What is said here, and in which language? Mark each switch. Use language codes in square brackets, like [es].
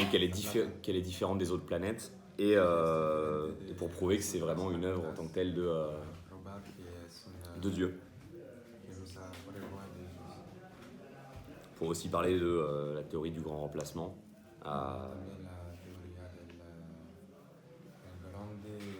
[fr] Et donc qu'elle est différente des autres planètes. Et pour prouver que c'est vraiment une œuvre en tant que telle [es] Probar que es una [fr] de Dieu. [es] que es una prueba de Dios. [fr] Pour aussi parler de la théorie du grand remplacement. [es] También la teoría del grande